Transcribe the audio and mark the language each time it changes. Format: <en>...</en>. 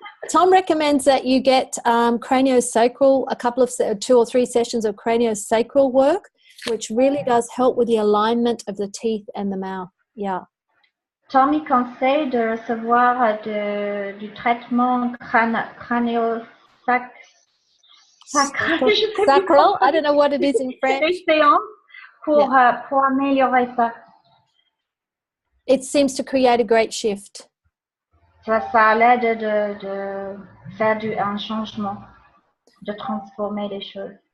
<en>Tom recommends that you get craniosacral, a couple of 2 or 3 sessions of craniosacral work, which really does help with the alignment of the teeth and the mouth. Yeah.</en> <fr>Tommy conseille de recevoir du traitement crânio-sacral. Sacral.</fr> <en>I don't know what it is in French.</en> <fr>Des séances pour améliorer ça.</fr> <en>It seems to create a great shift.</en> <fr>Ça l'aide de faire un changement, de transformer les choses.</fr>